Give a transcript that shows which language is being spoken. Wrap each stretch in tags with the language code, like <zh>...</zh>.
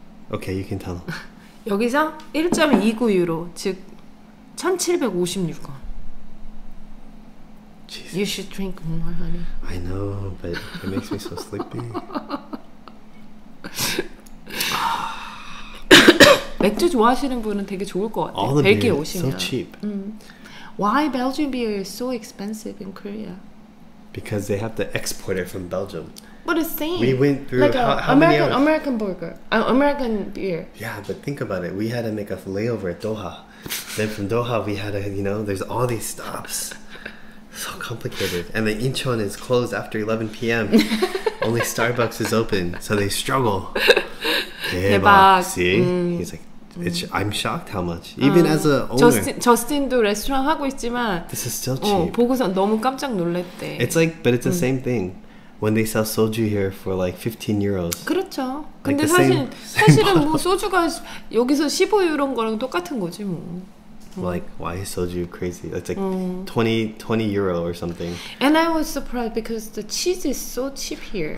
<en>Okay, you can tell them.</en> <ko>여기서 1.29 유로, 즉 1,756원.</ko> <en>Jesus. You should drink more, honey. I know, but it makes me so sleepy.</en> <ko>맥주 좋아하시는 분은 되게 좋을 것 같아요.</ko> <en>All the</en> <ko>벨기에</ko> <en>beer is so</en> <ko>오시면.</ko> <en>cheap. Why Belgian beer is so expensive in Korea? Because they have to export it from Belgium. But it's same. We went through like how many hours? American burger, American beer. Yeah, but think about it. We had to make a layover at Doha. Then from Doha, we had to, there's all these stops. So complicated. And the Incheon is closed after 11 p.m. Only Starbucks is open, so they struggle.</en> <ko>대박.</ko> <en>See? He's like, I'm shocked how much. Even as a owner.</en> <ko>저스틴도 레스토랑 하고 있지만</ko> <en>This is still cheap.</en> <ko>보고서 너무 깜짝 놀랐대.</ko> <en>It's like, but it's the same thing. When they sell soju here for like 15 euros.</en> <ko>그렇죠.</ko> <en>Like</en> <ko>근데 사실은 뭐 소주가 여기서 15유로인 거랑 똑같은 거지 뭐.</ko> <en>Like, why is soju crazy? It's like 20 euro or something. And I was surprised because the cheese is so cheap here.</en>